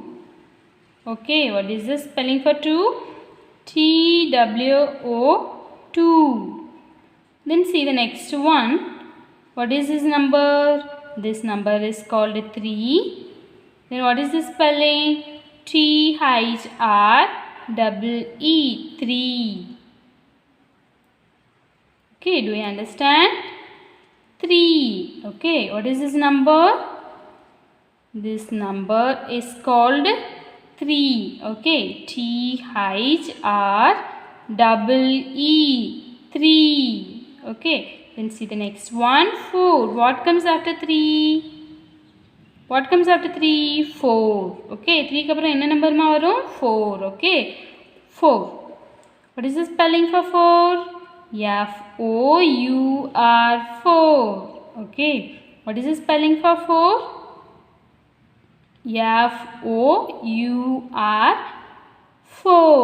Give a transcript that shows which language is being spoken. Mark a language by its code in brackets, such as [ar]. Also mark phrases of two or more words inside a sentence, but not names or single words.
[en] Okay, what is the spelling for 2? TWO 2. Then see the next one. What is this number? This number is called 3. Then what is the spelling? T-H-R-E-E, 3. Okay, do you understand? 3. Okay, what is this number? This number is called 3. Okay, T-H-R-E-E, 3. Okay, then see the next one, 4. What comes after 3? What comes after 3? 4. [ta] Okay, 3-க்கு அப்புறம் என்ன number-மா வரும்? [en] 4. Okay, 4. What is the spelling for 4? F-O-U-R, 4. Okay, what is the spelling for 4? F-O-U-R, 4.